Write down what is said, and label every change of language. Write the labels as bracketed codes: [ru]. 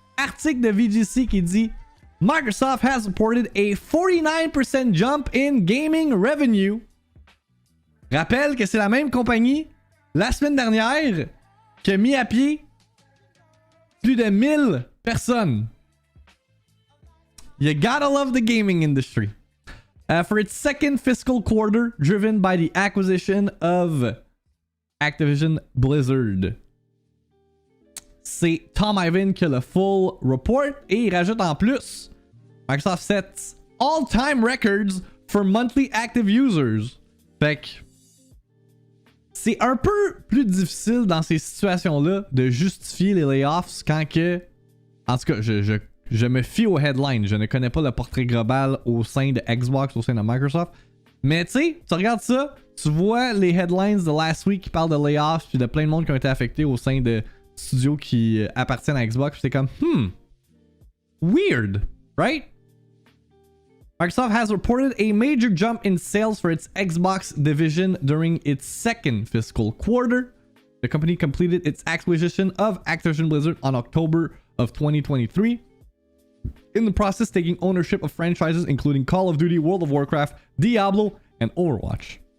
[fr] Article de VGC qui dit [en] Microsoft has reported a 49% jump in gaming revenue. [fr] Rappelle que c'est la même compagnie la semaine dernière qui a mis à pied plus de 1000 personnes. [en] You gotta love the gaming industry. For its second fiscal quarter, driven by the acquisition of Activision Blizzard. [fr] C'est Tom Ivan qui a le full report et il rajoute en plus [en] Microsoft sets all-time records for monthly active users. [fr] Fait que c'est un peu plus difficile dans ces situations-là de justifier les layoffs quand que... En tout cas, je me fie aux headlines. Je ne connais pas le portrait global au sein de Xbox, au sein de Microsoft. Mais tu sais, tu regardes ça, tu vois les headlines de [en] last week [fr] qui parlent de layoffs puis de plein de monde qui ont été affectés au sein de studios qui appartiennent à Xbox. C'est comme, [en] weird, right? Microsoft has reported a major jump in sales for its Xbox division during its second fiscal quarter. The company completed its acquisition of Activision Blizzard on October of 2023. In the process, taking ownership of franchises including Call of Duty, World of Warcraft, Diablo, and Overwatch.